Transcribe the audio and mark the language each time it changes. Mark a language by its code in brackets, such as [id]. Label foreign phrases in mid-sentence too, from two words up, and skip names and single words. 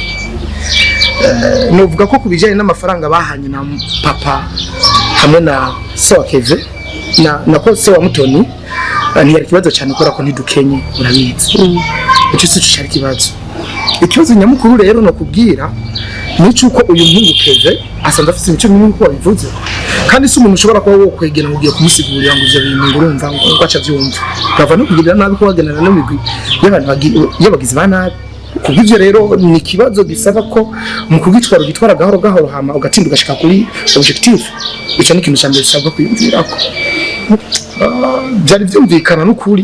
[rn] Novuga ko kubijanye n'amafaranga bahanye na papa hamwe na so Kevin na ko so wa Mutoni ntiyari kibazo cyane kubera ko ntidukenye urabizi. Icyo si cyo cyari kibazo. Ikibazo nyamukuru rero no kubwira nicuko uyu muhungu Kevin asanzwe afite imico minini ko bivuze, kandi si umuntu ushobora kuba wo kwegera ngo ugiye kumusigurira ngo ivyo bintu urumva ngo aca byumva bava no kugira nabi ko wagenana n'imigwi y'abantu y'abagizi ba nabi. Kubivyo rero ni kibazo gisaba ko mu kugitwara ugitwara gahoro gahoro hama ugatinda ugashika kuri objective. Ico ni kintu cyambere gisabwa kwiyumvira ko byari byumvikana n'ukuri.